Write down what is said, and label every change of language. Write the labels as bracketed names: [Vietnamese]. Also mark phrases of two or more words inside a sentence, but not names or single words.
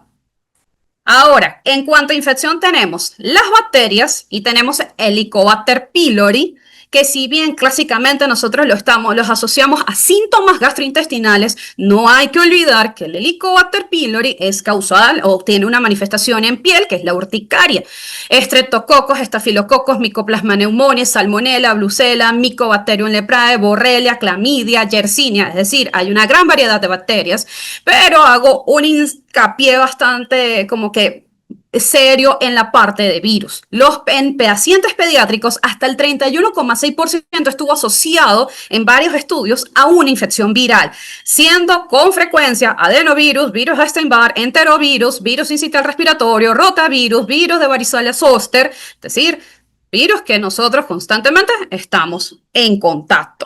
[Spanish] Ahora, en cuanto a infección, tenemos las bacterias y tenemos el Helicobacter pylori, que si bien clásicamente nosotros los asociamos a síntomas gastrointestinales, no hay que olvidar que el Helicobacter pylori es causal o tiene una manifestación en piel, que es la urticaria. Streptococos, estafilococos, Mycoplasma pneumoniae, Salmonella, Brucella, Mycobacterium leprae, Borrelia, Clamidia, Yersinia, es decir, hay una gran variedad de bacterias, pero hago un hincapié bastante como que serio en la parte de virus. En pacientes pediátricos, hasta el 31,6% estuvo asociado en varios estudios a una infección viral, siendo con frecuencia adenovirus, virus Epstein-Barr, enterovirus, virus sincitial respiratorio, rotavirus, virus de varicela zoster, es decir, virus que nosotros constantemente estamos en contacto.